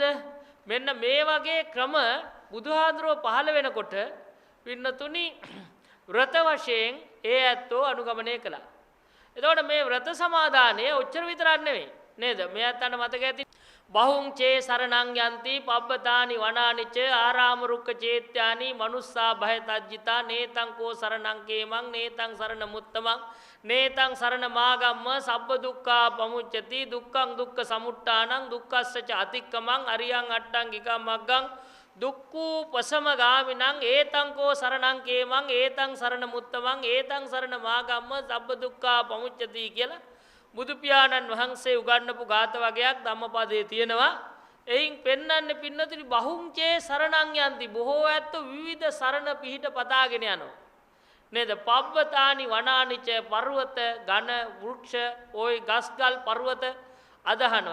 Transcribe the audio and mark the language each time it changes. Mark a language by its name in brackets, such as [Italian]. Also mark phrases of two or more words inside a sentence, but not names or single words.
[Sinhala] මෙන්න මේ වගේ ක්‍රම බුදුහාඳුරෝ පහළ වෙනකොට පින්නතුනි ව්‍රත වශයෙන් ඒ ඇත්තෝ අනුගමනය කළා. එතකොට මේ ව්‍රත සමාදානය ඔච්චර විතරක් නෙවෙයි. නේද? මේ ඇත්තන්ට මතක ඇති [Pali] බහුං චේ සරණං යන්ති පබ්බතානි වනානිච ආරාම රුක්ක චේත්‍යානි මනුස්සා භයතජ්ජිතා නේතං කෝ සරණං කේමං නේතං සරණ මුත්තමං නේතං සරණ මාගම්ම සබ්බ දුක්ඛා පමුච්චති දුක්ඛං දුක්ඛ සමුට්ඨානං දුක්ඛස්සච අතික්කමං අරියං අට්ඨංගිකා මග්ගං දුක්ඛූ පසමගාමිනං ඒතං කෝ සරණං කේමං ඒතං සරණ මුත්තමං ඒතං සරණ මාගම්ම සබ්බ දුක්ඛා පමුච්චති [Sinhala] කියලා බුදු පියාණන් වහන්සේ උගන්වපු ගාත වගයක් ධම්මපදයේ තියෙනවා. එයින් පෙන්වන්නේ පින්නතුනි [Pali] බහුංචේ සරණං යන්ති [Sinhala] බොහෝ ඇත්තෝ විවිධ සරණ පිහිට පතාගෙන යනවා. නේද? [Pali] පබ්බතානි වනානිච [Sinhala] පර්වත ඝන වෘක්ෂ ওই ගස්ගල් පර්වත අදහනවා.